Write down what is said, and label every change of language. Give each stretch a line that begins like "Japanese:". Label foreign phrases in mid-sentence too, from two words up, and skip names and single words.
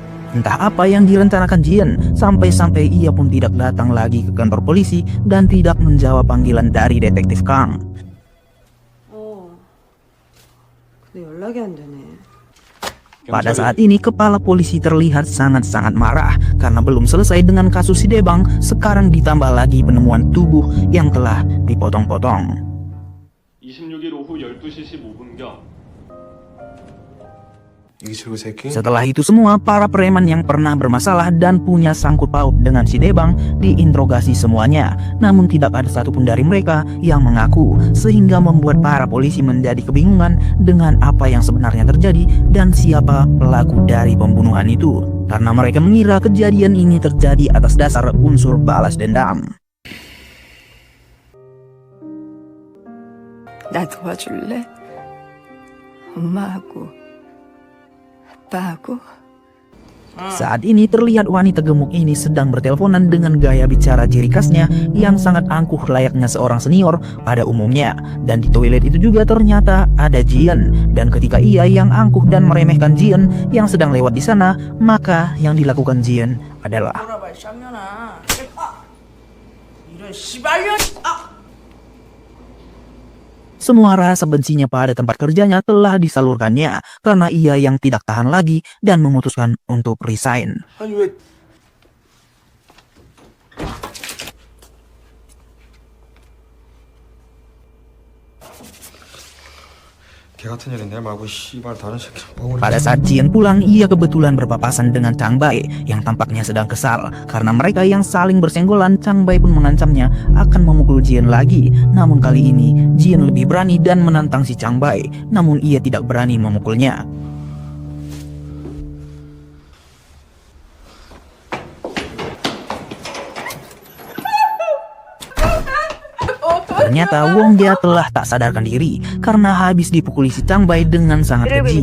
Indonesian: Entah apa yang direncanakan Jian, sampai-sampai ia pun tidak datang lagi ke kantor polisi dan tidak menjawab panggilan dari detektif Kang.
Korean: 근데 연락이 안 되네.
Indonesian: Pada saat ini kepala polisi terlihat sangat-sangat marah karena belum selesai dengan kasus si Debang, sekarang ditambah lagi penemuan tubuh yang telah dipotong-potong.
Korean: 26일 오후 12시 15분경 이기 출구 새끼.
Indonesian: Setelah itu semua, para preman yang pernah bermasalah dan punya sangkut paut dengan si Debang diinterogasi semuanya. Namun tidak ada satupun dari mereka yang mengaku, sehingga membuat para polisi menjadi kebingungan dengan apa yang sebenarnya terjadi dan siapa pelaku dari pembunuhan itu. Karena mereka mengira kejadian ini terjadi atas dasar unsur balas dendam.
Korean: 나 도와줄래? 엄마하고 아빠하고.
Indonesian: Saat ini terlihat wanita gemuk ini sedang berteleponan dengan gaya bicara ciri khasnya yang sangat angkuh layaknya seorang senior pada umumnya. Dan di toilet itu juga ternyata ada Jian. Dan ketika ia yang angkuh dan meremehkan Jian yang sedang lewat di sana, maka yang dilakukan Jian adalah semua rasa bencinya pada tempat kerjanya telah disalurkannya karena ia yang tidak tahan lagi dan memutuskan untuk resign.
Korean: 아니 왜? 개 같은 년이 내 말고 씨발 다른 새끼 뻥을.
Indonesian: Pada saat Jian pulang, ia kebetulan berpapasan dengan Chang Bai yang tampaknya sedang kesal. Karena mereka yang saling bersenggolan, Chang Bai pun mengancamnya akan memukul Jian lagi. Namun kali ini, Jian lebih berani dan menantang si Chang Bai. Namun ia tidak berani memukulnya. Ternyata Wong Jia telah tak sadarkan diri karena habis dipukuli si Chang Bai dengan sangat keji.